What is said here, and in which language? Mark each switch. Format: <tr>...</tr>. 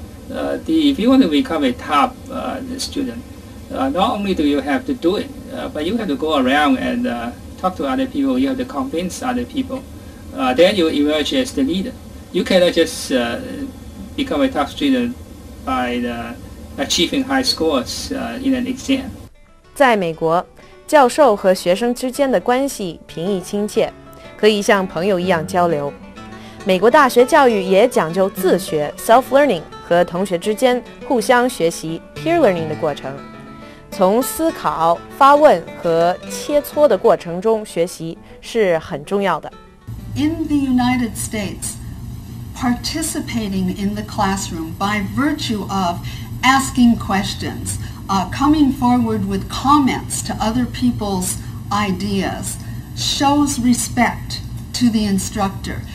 <en>If you want to become a top student, not only do you have to do it, but you have to go around and talk to other people. You have to convince other people. Then you emerge as the leader. You cannot just become a top student by achieving high scores in an exam.</en> <zh>在美国，教授和学生之间的关系平易亲切，可以像朋友一样交流。美国大学教育也讲究自学 （self-learning） 和同学之间互相学习 （peer learning） 的过程。从思考、发问和切磋的过程中学习是很重要的。</zh> <en>In the United States, participating in the classroom by virtue of asking questions, coming forward with comments to other people's ideas, shows respect to the instructor.</en>